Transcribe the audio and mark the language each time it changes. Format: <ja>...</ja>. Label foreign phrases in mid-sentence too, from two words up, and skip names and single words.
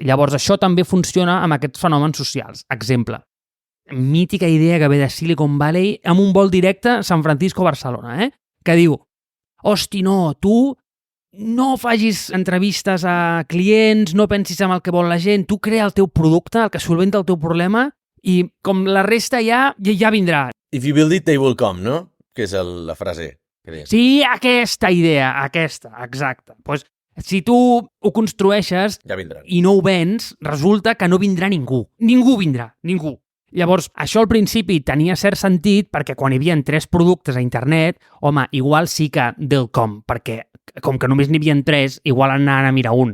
<ca>Llavors això també funciona amb aquests fenòmens socials. Exemple, mítica idea que ve de Silicon Valley amb un vol directe San Francisco-Barcelona, que diu, hosti, no, tu no facis entrevistes a clients, no pensis en el que vol la gent, tu crea el teu producte, el que solventa el teu problema, i com la resta ja vindrà.</ca> <en>If you build it, they will come,</en> <ca>no? Que és la frase. Sí, aquesta idea, aquesta, exacte. Pues, si tu ho construeixes ja vindran. I no ho vens, resulta que no vindrà ningú. Ningú vindrà, ningú. Llavors, això al principi tenia cert sentit perquè quan hi havia 3 productes a internet, home, igual sí que del com, perquè com que només n'hi havia 3, igual anaven a mirar un.</ca>